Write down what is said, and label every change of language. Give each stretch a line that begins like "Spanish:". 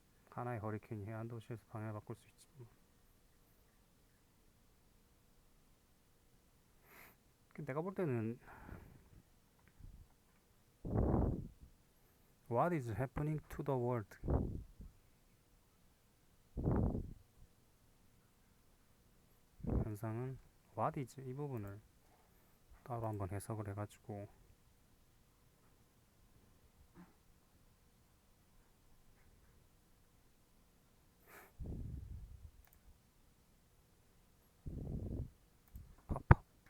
Korean: 하나의 허리케인이 해안 도시에서 방향을 바꿀 수 있지. 뭐. 내가 볼 때는
English: What is happening to the world?
Korean: 현상은
English: What is
Korean: 이 부분을 따로 한번 해석을 해가지고 팝팝